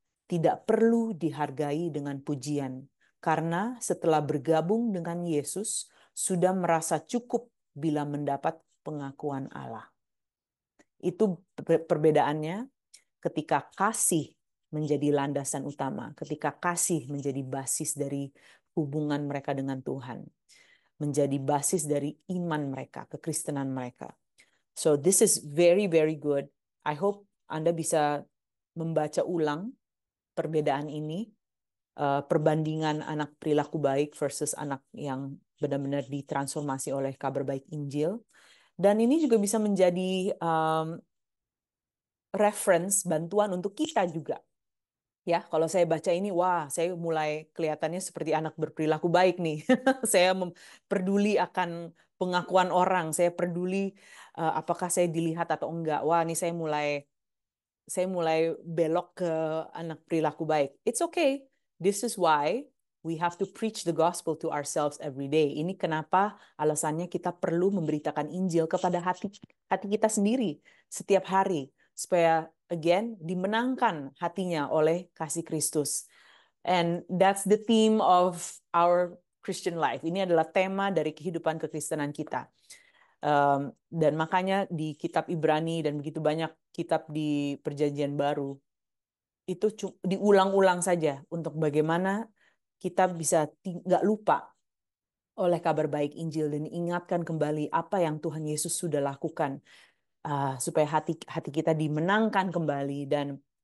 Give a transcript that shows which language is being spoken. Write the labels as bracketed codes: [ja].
[id] Tidak perlu dihargai dengan pujian, karena setelah bergabung dengan Yesus, sudah merasa cukup bila mendapat pengakuan Allah. Itu perbedaannya ketika kasih menjadi landasan utama, ketika kasih menjadi basis dari hubungan mereka dengan Tuhan, menjadi basis dari iman mereka, kekristenan mereka. [en] So this is very, very good. I hope [id] Anda bisa membaca ulang perbedaan ini, perbandingan anak perilaku baik versus anak yang benar-benar ditransformasi oleh kabar baik Injil. Dan ini juga bisa menjadi reference, bantuan untuk kita juga. Ya, kalau saya baca ini, wah, saya mulai kelihatannya seperti anak berperilaku baik nih. Saya peduli akan pengakuan orang, saya peduli apakah saya dilihat atau enggak. Wah, ini saya mulai belok ke anak perilaku baik. [en] It's okay. This is why we have to preach the gospel to ourselves every day. [id] Ini kenapa alasannya kita perlu memberitakan Injil kepada hati kita sendiri setiap hari. supaya again dimenangkan hatinya oleh kasih Kristus. [en] And that's the theme of our Christian life. [id] Ini adalah tema dari kehidupan kekristenan kita. Dan makanya di kitab Ibrani dan begitu banyak kitab di Perjanjian Baru itu diulang-ulang saja untuk bagaimana kita bisa nggak lupa oleh kabar baik Injil dan ingatkan kembali apa yang Tuhan Yesus sudah lakukan, supaya hati hati kita dimenangkan kembali dan